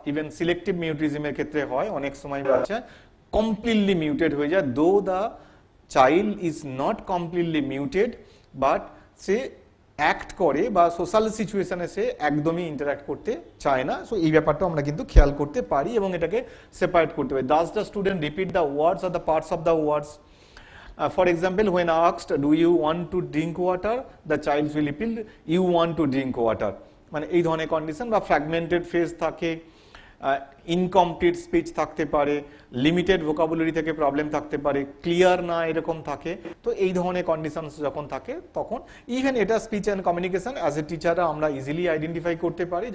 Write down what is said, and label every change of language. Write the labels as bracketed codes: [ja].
[bn] Even selective মিউটিজমের ক্ষেত্রে হয়, অনেক সময় বাচ্চা কমপ্লিটলি মিউটেড হয়ে যায়, [en] though the child is not completely muted, but [bn] say act করে বা সোশ্যাল সিচুয়েশনে সে একদমই ইন্টারঅ্যাক্ট করতে চায় না। সো এই ব্যাপারটা আমরা কিন্তু খেয়াল করতে পারি এবং এটাকে সেপারেট করতে পারি। [en] Does the student repeat the words or the parts of the words? For example, when asked, do you want to drink water, the child will repeat, you want to drink water. [bn] মানে এই ধরনের condition বা fragmented phrase থাকে, incomplete speech থাকতে পারে, limited vocabulary থেকে problem থাকতে পারে, ক্লিয়ার না এরকম থাকে। তো এই ধরনের কন্ডিশন যখন থাকে তখন ইভেন এটা speech and communication as a টিচাররা আমরা ইজিলি আইডেন্টিফাই করতে পারি।